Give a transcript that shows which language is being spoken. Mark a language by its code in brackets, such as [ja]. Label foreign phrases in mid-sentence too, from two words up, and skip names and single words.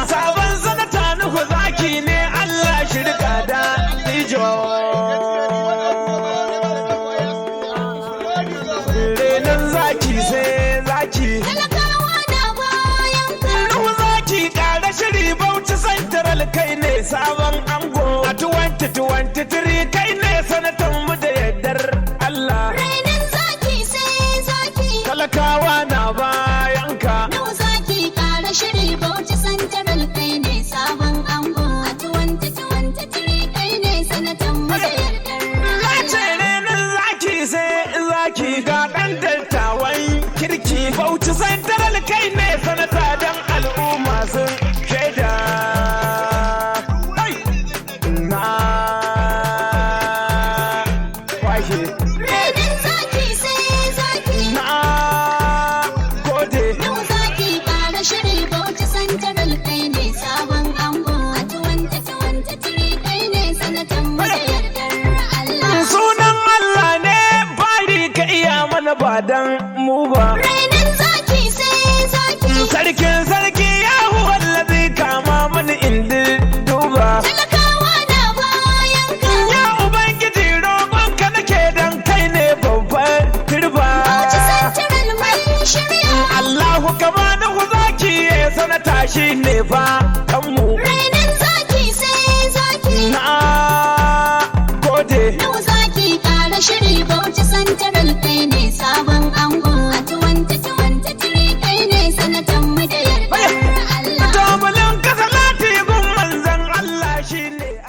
[ha] Sabon sanata Nuhu zaki ne, Allah shi rika dattijo. Renon zaki sai zaki. Talakawa na bayan ka. Nuhu zaki ƙara shiri, Bauchi Central kai ne sabon ango. A twenty twenty-three kai ne sanatan mu da yardar Allah. Renon zaki sai zaki. Talakawa na bayan ka. Nuhu zaki ƙara shiri, Bauchi Central kai ne sabon ango. A twenty twenty-three kai ne sanatan mu da yardar Na Allah. ce renon zaki sai zaki ga ɗan dattawan kirki. Bauchi Central kai ne sanata dan al'umma sun shaida. Ai, na kwashe. Renon zaki sai zaki. Na gode. Nuhu zaki ƙara shiri, Bauchi Central kai ne sabon ango. A twenty twenty-three kai ne sanatan mu da yardar Allah. Sunan Allah ne bari ka iya mana ba dan mu ba. Renon zaki sai zaki. Sarkin sarki ya [ar] هو الذي [ha] kama mani in duba. Talakawa na bayan ka. Ya Ubangiji roƙon ka nake dan kai ne babban turba. Bauchi Central mun shirya. Allahu ka bani ku zaki ya sanata shi ne fa kanmu. Renon zaki sai zaki. Na gode. Nuhu zaki ƙara shiri, Bauchi Central kai ne sabon ango. A twenty twenty-three kai ne sanatan mu da yardar Allah. Domalin ka salati gun manzon Allah shi ne.